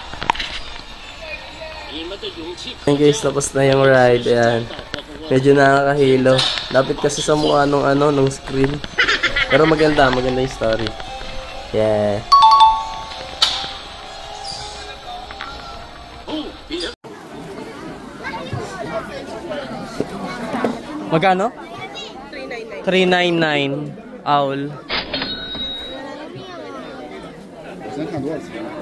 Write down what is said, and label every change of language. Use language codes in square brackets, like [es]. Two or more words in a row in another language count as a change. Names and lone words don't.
[zh] 你们的勇气。 [tl] Ayan guys, tapos na yung ride. Ayan. Medyo nakakahilo. Lapit kasi sa mukha nung screen. Pero maganda yung story. Yeah. Magkano? [en] 399 owl. [zh] 先看多少钱？